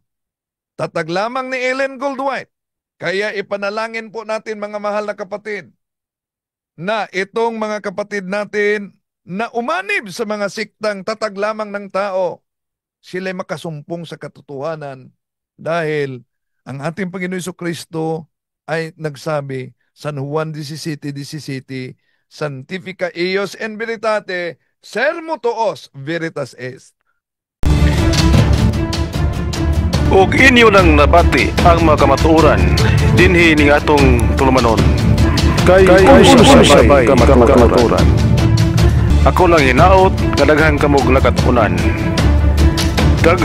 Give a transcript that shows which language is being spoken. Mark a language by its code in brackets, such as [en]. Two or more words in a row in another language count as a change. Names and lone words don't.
[tl] Tatag lamang ni Ellen Goldwhite. Kaya ipanalangin po natin mga mahal na kapatid na itong mga kapatid natin na umanib sa mga siktang tatag lamang ng tao, sila'y makasumpong sa katotohanan dahil ang ating Panginoon Jesucristo ay nagsabi San Juan 17:17, [la] Sanctifica ios en veritate, sermo tuos veritas est. [ceb] Ug inyo nang nabati ang mga kamatuoran dinhi ning atong tulumanon. Kay sabay kamatuoran. Ako lang hinaot nga daghang kamog nakatunan.